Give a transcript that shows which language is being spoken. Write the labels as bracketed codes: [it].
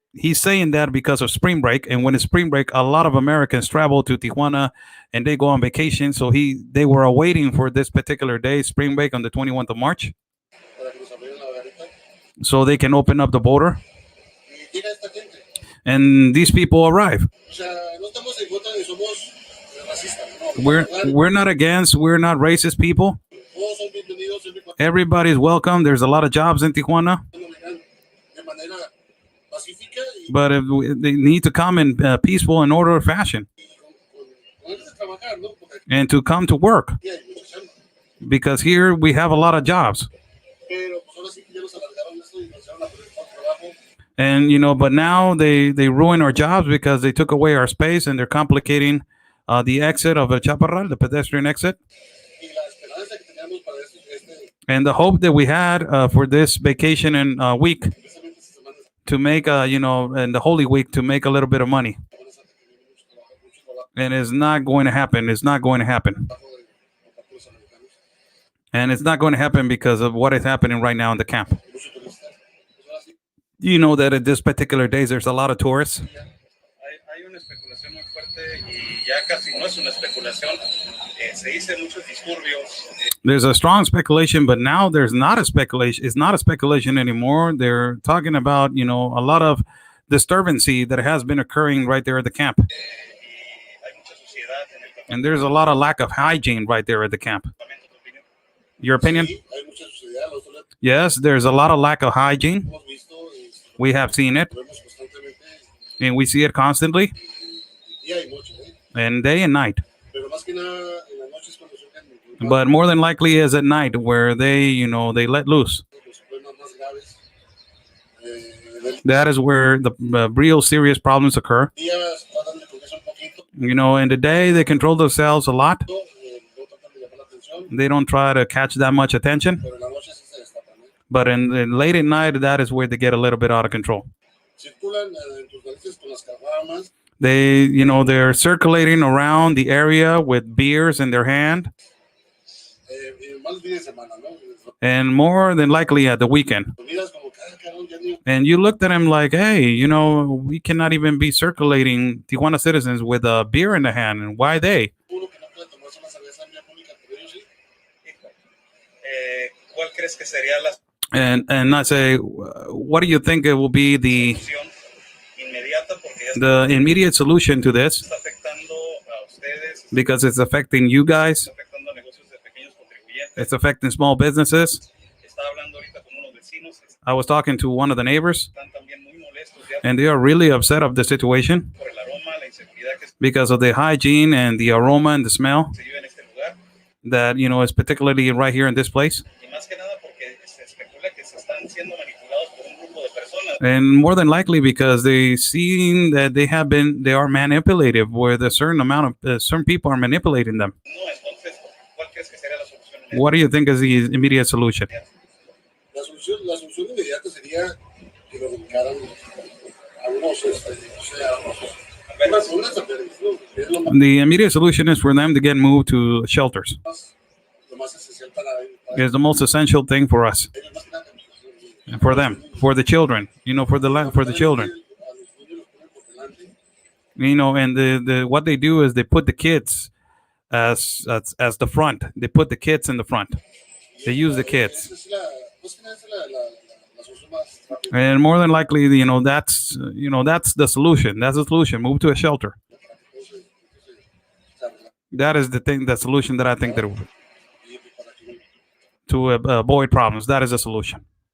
[en] He's saying that because of spring break, and when it's spring break, a lot of Americans travel to Tijuana and they go on vacation. So they were awaiting for this particular day, spring break, on the 21th of March, [es] Para que nos abrieran la garita. [en] so they can open up the border. [es] Y llega esta gente. [en] And these people arrive. [es] O sea, no estamos en contra ni somos racistas. No, [en] We're not against. We're not racist people. [es] todos son bienvenidos siempre y cuando [en] Everybody's welcome. There's a lot of jobs in Tijuana, [es] vengan de manera pacífica y [en] but they need to come in peaceful and orderly fashion, [es] con ganas de trabajar, ¿no? Porque [en] and to come to work, [es] aquí hay mucha chamba. [en] because here we have a lot of jobs. [es] Pero pues ahora sí que ya nos alargaron esto y nos echaron a perder todo el trabajo. [en] And but now they ruin our jobs because they took away our space, and they're complicating the exit of a Chaparral, the pedestrian exit. [es] Y la esperanza que teníamos para este [en] And the hope that we had for this vacation and week [es] precisamente esta semana [en] to make, and the Holy Week, to make a little bit of money. [es] Semana Santa que viene mucho trabajo [en] And it's not going to happen. It's not going to happen. [es] de por parte de los americanos [en] And it's not going to happen because of what is happening right now in the camp. [es] y muchos turistas. Pues ahora sí, [en] You know that at this particular days, there's a lot of tourists. [es] Hay una especulación muy fuerte y ya casi no es una especulación. Se dice muchos disturbios. [en] There's a strong speculation, but now there's not a speculation. It's not a speculation anymore. They're talking about, a lot of disturbancy that has been occurring right there at the camp. [es] Hay mucha suciedad en el [en] And there's a lot of lack of hygiene right there at the camp. [es] campamento. ¿Tu opinión? [en] Your opinion? [es] sí, hay mucha suciedad, nosotros lo [en] Yes, there's a lot of lack of hygiene. [es] hemos visto y [en] We have seen it, [es] lo vemos constantemente [en] and we see it constantly, [es] día y noche, ¿eh? [en] and day and night. [es] Pero más que nada en las noches cuando surgen [en] But more than likely is at night where they let loose. [es] los problemas más graves. Del [en] That is where the real serious problems occur. [es] día tratan de cubrirse un poquito, [en] In the day, they control themselves a lot. [es] no tratan de llamar la atención, [en] They don't try to catch that much attention. [es] pero en la noche sí se destapan, ¿eh? [en] But in late at night, that is where they get a little bit out of control. [es] Circulan en tus narices con las caguamas, [en] They're circulating around the area with beers in their hand, [es] y más fines de semana, ¿no? [en] and more than likely at the weekend. [es] Lo miras como que, cabrón, ya ni [en] And you looked at him like, hey, we cannot even be circulating Tijuana citizens with a beer in the hand. And why they? [es] uno que no puede tomarse una cerveza en vía pública, pero ellos sí. ¿Cuál crees que sería la [en] And I say, what do you think it will be the [es] solución inmediata? Porque ya [en] the immediate solution to this? [es] está afectando a ustedes, [en] Because it's affecting you guys. [es] está afectando a negocios de pequeños contribuyentes. [en] It's affecting small businesses. [es] Estaba hablando ahorita con unos vecinos, [en] I was talking to one of the neighbors, [es] están también muy molestos ya [en] and they are really upset of the situation [es] por el aroma, la inseguridad que [en] because of the hygiene and the aroma and the smell [es] se vive en este lugar. [en] that, is particularly right here in this place. [es] Y más que nada porque se especula que se están siendo manipulados por un grupo de personas. [en] And more than likely because they see that they are manipulative, where the certain people are manipulating them. [es] No, entonces, ¿cuál crees que sería la solución? En [en] What do you think is the immediate solution? [es] La solución inmediata sería que lo dedicaran a unos, o sea, unas apenas, ¿no? Que es [en] The immediate solution is for them to get moved to shelters. [es] lo más esencial para [en] It's the most essential thing for us, [es] ellos, más que nada, [en] and for them, for the children, for the children. [es] a los niños los ponen por delante, [en] And the what they do is they put the kids as the front. They put the kids in the front. They use the kids. [es] esa es más que nada esa es la solución más rápida. [en] And more than likely, that's the solution. That's the solution. Move to a shelter. [es] Entonces, [en] That is the solution that I think that [es] y para que [en] to avoid problems. That is a solution.